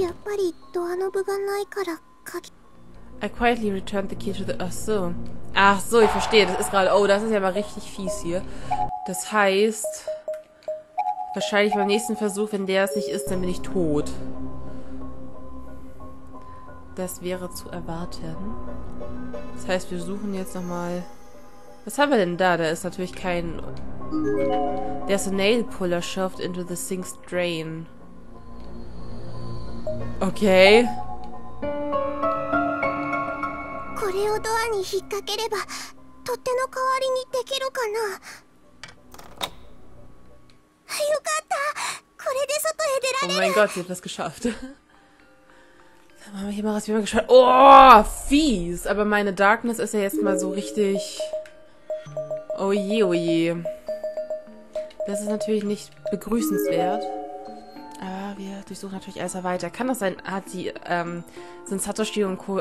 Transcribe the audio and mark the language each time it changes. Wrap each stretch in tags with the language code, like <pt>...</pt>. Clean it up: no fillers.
<ja>やっぱりドアノブがないから鍵。</ja> <en>I quietly returned the key to the...</en> <de>Ach so. Ach so, ich verstehe. Das ist gerade... Oh, das ist ja mal richtig fies hier. Das heißt... Wahrscheinlich beim nächsten Versuch, wenn der es nicht ist, dann bin ich tot. Das wäre zu erwarten. Das heißt, wir suchen jetzt nochmal... Was haben wir denn da? Da ist natürlich kein...</de> <en>There's a nail puller shoved into the sink's drain. Okay.</en> <ja>これをドアに引っ掛ければ取っ手の代わりにできるかな。よかった。これで外へ出られる。</ja> <de>Oh mein Gott, sie hat das geschafft. Dann machen wir hier mal was, wie wir geschafft. Oh, fies. Aber meine Darkness ist ja jetzt mal so richtig... Oh je, oh je. Das ist natürlich nicht begrüßenswert. Aber wir durchsuchen natürlich alles weiter. Kann das sein, hat sie, sind Satoshi und Co.</de>